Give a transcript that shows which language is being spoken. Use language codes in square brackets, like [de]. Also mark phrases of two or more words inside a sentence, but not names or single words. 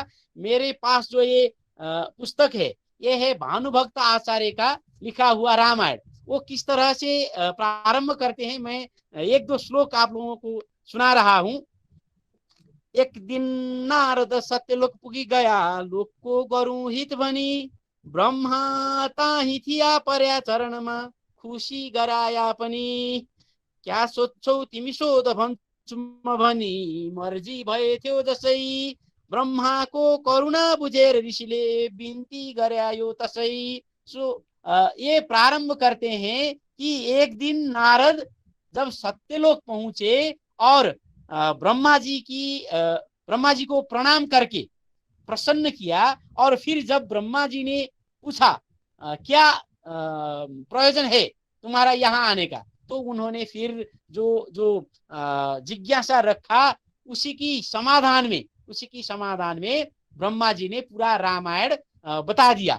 [hi] मेरे पास जो ये पुस्तक है, ये है भानुभक्त आचार्य का लिखा हुआ रामायण। वो किस तरह से प्रारंभ करते हैं, मैं एक दो श्लोक आप लोगों को सुना रहा हूँ। [ne] एक दिन नारद सत्यलोक पुगी गया, लोक को गरौं हित भनी, ब्रह्मा ताही थिया पर्या चरणमा, खुसी गराया पनि। क्या सोध्छौ तिमी सोध भन्छु म भनी, मर्जी भए थियो जसै, ब्रह्माको करुणा बुझेर ऋषिले बिन्ती गरायो तसै। [hi] सो ये प्रारंभ करते हैं कि एक दिन नारद जब सत्यलोक पहुंचे और ब्रह्मा जी को प्रणाम करके प्रसन्न किया, और फिर जब ब्रह्मा जी ने पूछा क्या प्रयोजन है तुम्हारा यहाँ आने का, तो उन्होंने फिर जो जिज्ञासा रखा, उसी की समाधान में ब्रह्मा जी ने पूरा रामायण बता दिया।